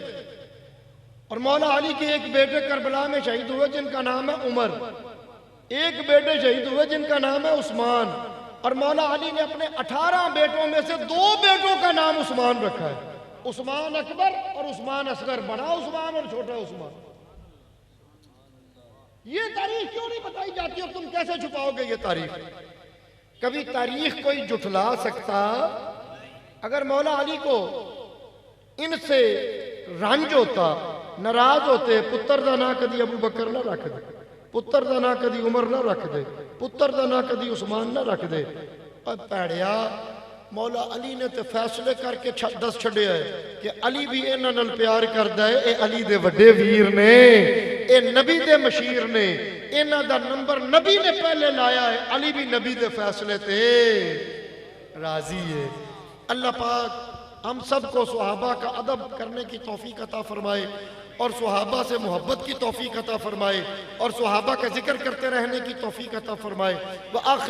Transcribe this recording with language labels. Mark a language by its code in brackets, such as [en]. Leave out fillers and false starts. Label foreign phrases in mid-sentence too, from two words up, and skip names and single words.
[ur] اور مولا علی کے ایک بیٹے کربلا میں شہید ہوئے جن کا نام ہے عمر، ایک بیٹے شہید ہوئے جن کا نام ہے عثمان، اور مولا علی نے اپنے 18 بیٹوں میں سے 2 بیٹوں کا نام عثمان رکھا ہے، عثمان اکبر اور عثمان اصغر، بڑا عثمان اور چھوٹا عثمان۔ یہ تاریخ کیوں نہیں بتائی جاتی اور تم کیسے چھپاؤ گے یہ تاریخ؟ کبھی تاریخ کوئی جھٹلا سکتا؟ اگر مولا علی کو ان سے رنج ہوتا، ناراض ہوتے، [pa] پتر دا نا کدی ابو بکر نہ رکھ دے، پتر دا نا کدی عمر نہ رکھ دے، پتر دا نا کدی عثمان نہ رکھ دے۔ اور پیڑیا مولا علی نے تے فیصلے کر کے دس چھڑے ہے کہ علی بھی انہاں نال پیار کردا ہے، اے علی دے وڈے ویر نے، اے نبی دے مشیر نے، انہاں دا نمبر نبی نے پہلے لایا ہے، علی بھی نبی دے فیصلے تے راضی ہے۔ [ur] اللہ پاک ہم سب کو صحابہ کا ادب کرنے کی توفیق عطا فرمائے، اور صحابہ سے محبت کی توفیق عطا فرمائے، اور صحابہ کا ذکر کرتے رہنے کی توفیق عطا فرمائے۔